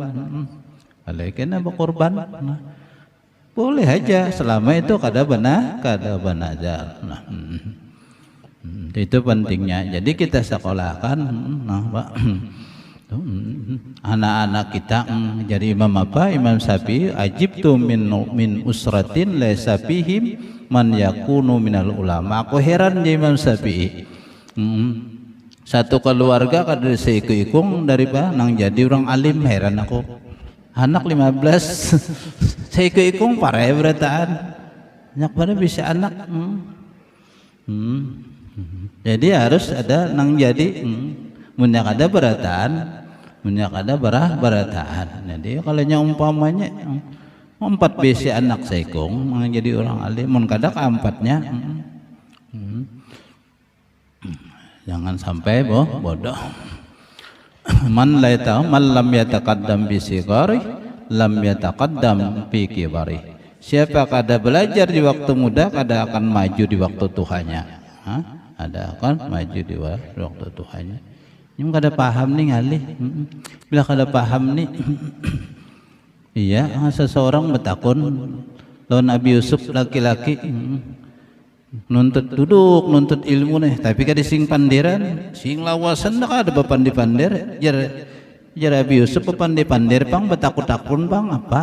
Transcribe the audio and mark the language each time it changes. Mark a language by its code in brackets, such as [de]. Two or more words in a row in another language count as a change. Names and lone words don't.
[bjn] Kalau kena berkurban, nah, boleh aja selama itu kada nazar. Nah, itu pentingnya. Jadi kita sekolahkan, nah, Pak. Anak-anak kita jadi imam apa? Imam Syafi'i, [ar] عجبت من أسرة ليس فيهم من يكون من العلماء. [bjn] Aku heran jadi Imam Syafi'i. Satu keluarga kada seikung dari nang jadi orang alim, heran aku. Anak 15 seikung parai berataan. Banyak pada bisa anak. Jadi harus ada nang jadi munyak ada berataan, munyak ada berataan. Jadi kalau umpamanya 4 besi anak sekong jadi orang alim, mun kada keempatnya jangan sampai bodoh. [ar] من لم يتقدم بصغر لم يتقدم في كبر. [bjn] Siapa kada belajar di waktu muda kada akan maju di waktu tuanya. Ada akan maju di waktu tuanya. Yang kada paham nih ngalih, bila kada paham nih, iya, seseorang bertakun, lawan Nabi Yusuf laki-laki, nuntut duduk, nuntut ilmu nih, tapi kada sing pandiran, sing lawasan dah kada bapandi-pandir, jar Nabi Yusuf bapandi-pandir pang bertakut-takun bang apa?